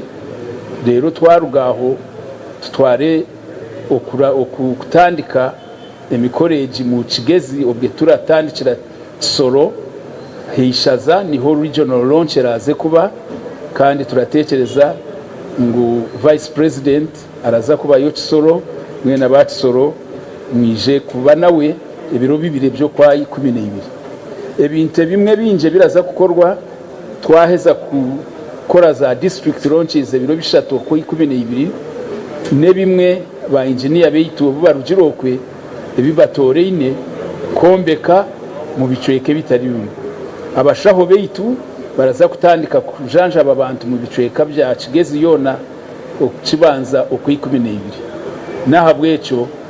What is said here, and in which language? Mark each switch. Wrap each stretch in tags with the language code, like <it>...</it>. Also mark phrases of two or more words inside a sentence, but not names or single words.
<cgg>Rero twarugaho tutware okutandika emikoreji mu Kigezi obwe turatandikira Soro Heishaza niho</cgg> <en>regional launch</en> <cgg>eraze kuba kandi turatekereza ngo</cgg> <en>vice president</en> <cgg>araza kuba yo Kisoro mwena ba Kisoro mwije kuba nawe ebiro bibire byo kwa 12. Ebinte bimwe binje biraza gukorwa twaheza gukora za</cgg> <en>district launches</en> <cgg>ebiro bishatu ku 12 ne bimwe ba engineer beitu barugirokwe ebibatoreine kombeka mu bicweke bitari bimwe. Abashaho beitu baraza kutandika kujanja abantu mu bicweka bya Kigezi yona okukibanza oku 12 nahabwecho</cgg>